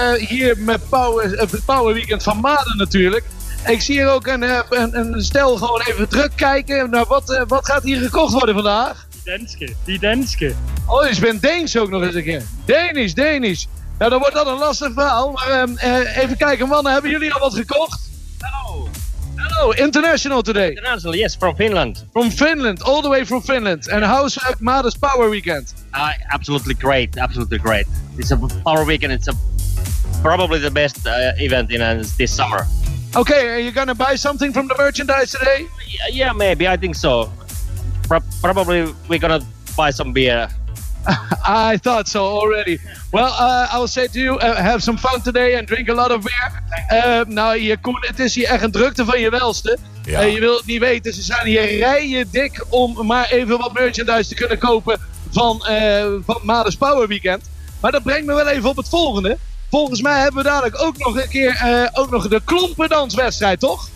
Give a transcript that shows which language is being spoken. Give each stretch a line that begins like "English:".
Dutch: Hier met Power Weekend van Maden natuurlijk. Ik zie hier ook een stel gewoon even druk kijken naar wat gaat hier gekocht worden vandaag?
Danish: Die Denske.
Dutch: Oh, dus je bent Deens ook nog eens een keer. Deens. Nou, dan wordt dat een lastig verhaal. Maar even kijken, mannen, hebben jullie al wat gekocht?
English: Hello, international today. International, yes, from Finland. From Finland, all the way from Finland. And how's Maden's Power Weekend? Absolutely great. It's a Power Weekend. It's probably the best event in this summer. Okay, are you gonna buy something from the merchandise today? Yeah, maybe, I think so. Probably we're gonna buy some beer. I thought so already. Well, I'll say to you, have some fun today and drink a lot of beer.
Dutch: Nou, hier, Koen, het is hier echt een drukte van je welste. Ja. Je wilt het niet weten, ze zijn hier rijen dik om maar even wat merchandise te kunnen kopen van Maden's Power Weekend. Maar dat brengt me wel even op het volgende. Volgens mij hebben we dadelijk ook nog een keer ook nog de klompendanswedstrijd, toch?